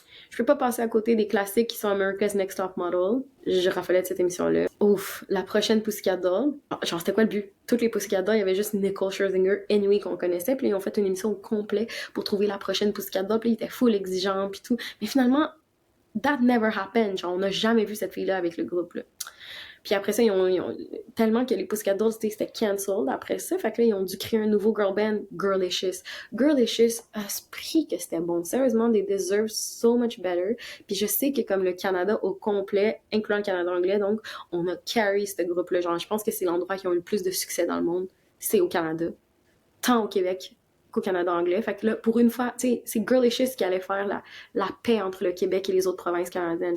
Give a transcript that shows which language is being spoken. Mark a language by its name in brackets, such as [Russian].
[French] Je peux pas passer à côté des classiques qui sont America's Next Top Model. Je raffolais de cette émission-là. Ouf, la prochaine Pussycat Doll. Genre, c'était quoi le but? Toutes les Pussycat Dolls, il y avait juste Nicole Scherzinger, Anyway qu'on connaissait, puis ils ont fait une émission au complet pour trouver la prochaine Pussycat Doll, puis ils étaient full exigeants, puis tout. [English] Mais finalement, that never happened. [French] Genre, on n'a jamais vu cette fille-là avec le groupe, là. Puis après ça, ils ont tellement que les Pussycat Dolls, c'était cancelled après ça. Fait que là, ils ont dû créer un nouveau girl band, Girlicious. Girlicious, à ce prix que c'était bon. [English] Sérieusement, they deserve so much better. [French] Puis je sais que comme le Canada au complet, incluant le Canada anglais, donc, on a carry ce groupe-là. Genre, je pense que c'est l'endroit qui a eu le plus de succès dans le monde. C'est au Canada. Tant au Québec qu'au Canada anglais. Fait que là, pour une fois, tu sais, c'est Girlicious qui allait faire la paix entre le Québec et les autres provinces canadiennes.